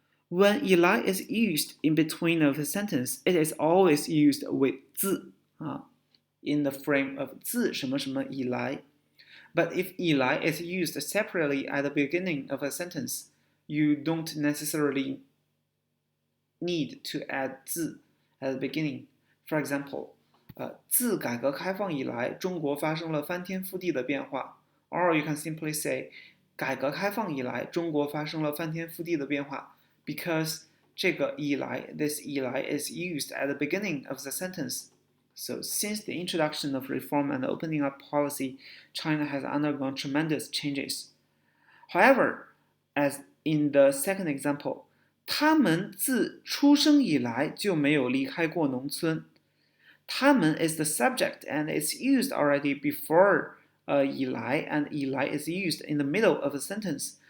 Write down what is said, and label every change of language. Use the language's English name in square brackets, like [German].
[English] When 以来 is used in between of a sentence, it is always used with 自, in the frame of 自什么什么以来. But if 以来 is used separately at the beginning of a sentence, you don't necessarily need to add 字 at the beginning. For example, [Chinese] 自改革开放以来，中国发生了翻天覆地的变化。 [English] Or you can simply say, [Chinese] 改革开放以来，中国发生了翻天覆地的变化。 [English] Because [Chinese] 这个以来 [English] this 以来 is used at the beginning of the sentence. So since the introduction of reform and opening up policy, China has undergone tremendous changes. However, as in the second example, [Chinese] 他们自出生以来就没有离开过农村。 [English] 他们 is the subject and it's used already before 以来 and 以来 is used in the middle of a sentence.